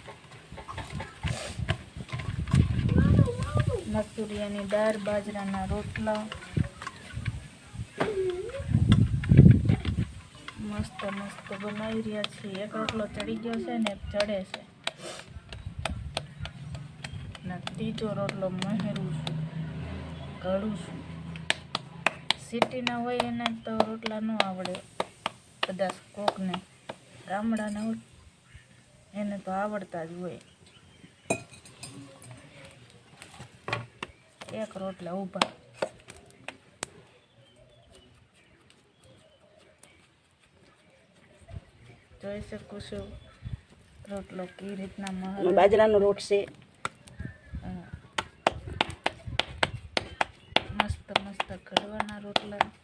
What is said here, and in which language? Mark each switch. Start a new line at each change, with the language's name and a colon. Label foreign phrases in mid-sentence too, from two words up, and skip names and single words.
Gujarati: મસૂરિયાની દાળ, બાજરાના રોટલા મસ્ત મસ્ત બનાવી રહ્યા છે। એક રોટલો ચઢી ગયો છે ને ચઢે છે, તીજો રોટલો મહેરૂ છું, ઘડું છું। સિટીના હોય એને તો રોટલા ન આવડે, કદાચ કોકને ગામડાના હોય એને તો આવડતા જ હોય। એક રોટલા ઊભા જોઈ શકો છો રોટલો કેવી રીતના બાજરાનો રોટ છે। મસ્ત મસ્ત ઘડવાના રોટલા।